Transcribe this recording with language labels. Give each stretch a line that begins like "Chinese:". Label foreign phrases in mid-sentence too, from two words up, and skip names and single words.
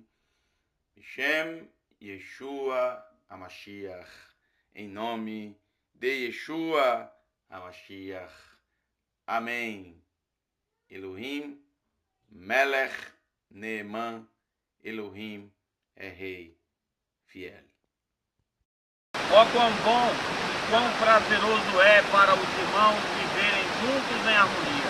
Hebrew: שם ישוע המשיח.
Portuguese: Em nome de Yeshua HaMashiach. Amém.
Hebrew: אלוהים מלך נאמן,
Portuguese: Elohim é Rei fiel. Ó quão bom, quão prazeroso é para os irmãos viverem juntos em harmonia.